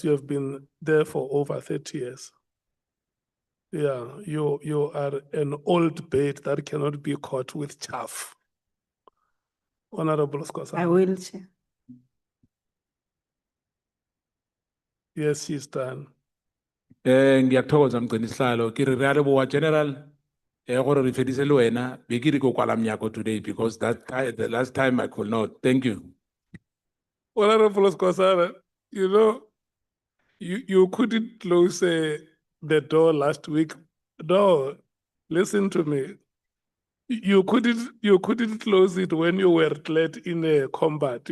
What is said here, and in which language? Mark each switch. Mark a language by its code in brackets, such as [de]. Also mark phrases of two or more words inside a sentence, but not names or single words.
[en] You have been there for over 30 years. Yeah, you are an old bait that cannot be caught with chaff. Honorable I Scosa. will, Chair. Yes, she's done. [zu] Ngiyathokoza Mgcinisihlalo [st] ke re re a leboha General gore re fedise le wena be ke re ko kwala mnyako [en] today because the last time I could not. Thank you. Honorable Scosa, you know, you couldn't close the door last week. No, listen to me. You couldn't close it when you were led in a combat.